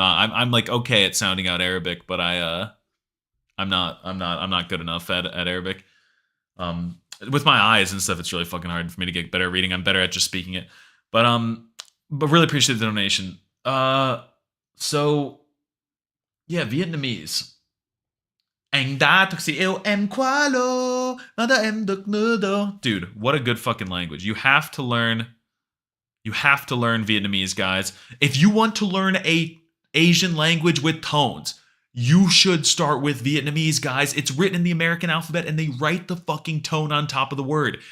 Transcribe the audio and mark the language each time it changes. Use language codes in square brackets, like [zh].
[en] I'm like okay at sounding out Arabic, but I'm not good enough at Arabic. With my eyes and stuff, it's really fucking hard for me to get better at reading. I'm better at just speaking it. But really appreciate the donation. So yeah, Vietnamese. [vi] Anh đã thực sự yêu em quá lâu, nào đã em được nữa đâu. [en] Dude, what a good fucking language. You have to learn Vietnamese, guys. If you want to learn a Asian language with tones, you should start with Vietnamese, guys. It's written in the American alphabet, and they write the fucking tone on top of the word.